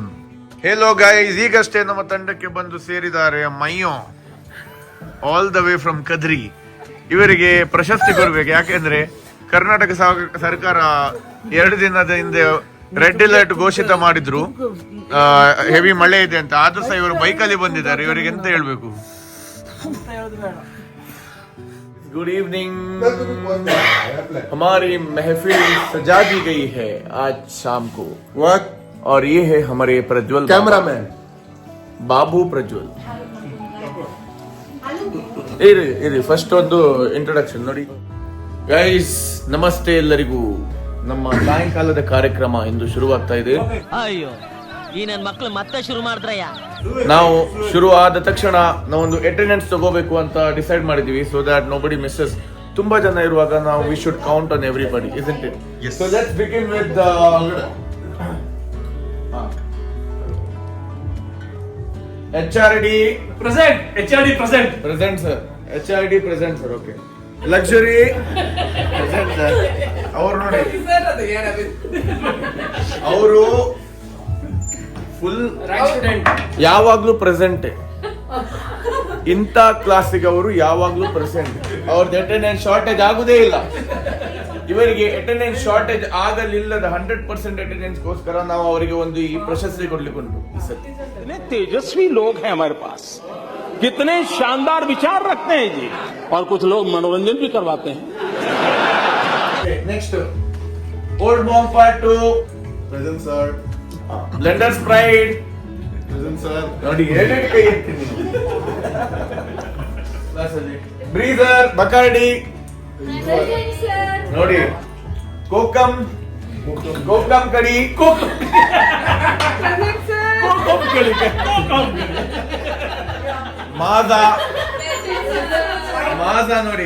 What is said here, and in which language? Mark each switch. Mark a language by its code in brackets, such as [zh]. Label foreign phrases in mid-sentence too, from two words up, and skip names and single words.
[kn] ಹೇಲೋ ಗೈಸ್, ಈಗಷ್ಟೇ ನಮ್ಮ ತಂಡಕ್ಕೆ ಬಂದು ಸೇರಿದ್ದಾರೆ ಮೈಯೋ, [en] all the way from [kn] ಕದ್ರಿ. ಇವರಿಗೆ ಪ್ರಶಸ್ತಿ ಕೊಡ್ಬೇಕು, ಯಾಕೆಂದ್ರೆ ಕರ್ನಾಟಕ ಸರ್ಕಾರ 2 ದಿನದ ಹಿಂದೆ [en] red alert [kn] ಘೋಷಿತ ಮಾಡಿದ್ರು, ಹೆವಿ ಮಳೆ ಇದೆ ಅಂತ. ಆದ್ರೂ ಸಹ ಇವರು ಬೈಕಲ್ಲಿ ಬಂದಿದ್ದಾರೆ, ಇವರಿಗೆ ಎಂತ ಹೇಳ್ಬೇಕು. [en] good evening. [hi] हमारी महफिल सजा दी गई है आज शाम को। और ये है हमारे प्रज्वल कैमरामैन [kn] बाबू प्रज्वल। ಇರಿ ಫಸ್ಟ್ ಒಂದು ಇಂಟ್ರೊಡಕ್ಷನ್ ನೋಡಿ. ಗೈಸ್ ನಮಸ್ತೆ ಎಲ್ಲರಿಗೂ. ನಮ್ಮ ಸಾಯಂಕಾಲದ ಕಾರ್ಯಕ್ರಮ ಇಂದು ಶುರುವಾಗ್ತಾ ಇದೆ. ಅಯ್ಯೋ ಈ ನನ್ ಮಕ್ಳು ಮತ್ತೆ ಶುರು ಮಾಡಿದ್ರಯ್ಯ. ನಾವು ಶುರು ಆದ ತಕ್ಷಣ ನಾವೊಂದು ಅಟೆಂಡೆನ್ಸ್ ತಗೋಬೇಕು ಅಂತ ಡಿಸೈಡ್ ಮಾಡಿದೀವಿ, [en] so that nobody misses. [kn] ತುಂಬಾ ಜನ ಇರುವಾಗ ನಾವು [en] we should count on everybody, isn't it? Yes. So let's begin with HRD present. HRD present. present sir. HRD present sir. Okay. Luxury present sir. [kn] ಅವರು ನೋಡಿ ಅವರು ಫುಲ್ ಯಾವಾಗ್ಲೂ ಪ್ರೆಸೆಂಟ್. ಇಂಥ ಕ್ಲಾಸಿಗೆ ಅವರು ಯಾವಾಗ್ಲೂ ಪ್ರೆಸೆಂಟ್. ಅವ್ರದ್ದು [en] attendance shortage [kn] ಆಗುದೇ ಇಲ್ಲ. ಇವರಿಗೆ [en] attendance shortage [kn] ಆಗಲಿಲ್ಲದ 100% ಅಟೆಂಡೆನ್ಸ್ ಗೋಸ್ಕರ ನಾವು ಅವರಿಗೆ ಒಂದು ಈ ಪ್ರಶಸ್ತಿ ಕೊಡ್ಲಿಕ್ಕೆ ಉಂಟು ಈ ಸತಿ. [hi] कितने तेजस्वी लोग हैं हमारे पास, कितने शानदार विचार रखते हैं जी, और कुछ लोग मनोरंजन भी करवाते हैं. [en] नेक्स्ट ओल्ड मॉन्क पार्ट 2 present sir. ಬ್ಲೆಂಡರ್ಸ್ ಪ್ರೈಡ್ present sir. [kn] ನೋಡಿ ಎರಡು ಕೈ ಎತ್ತೀನಿ. ಬ್ರೀಸರ್ ಬಕಾರ್ಡಿ ನೋಡಿ. ಕೋಕಂ ಕಡಿ ಮಾಜಾ ನೋಡಿ.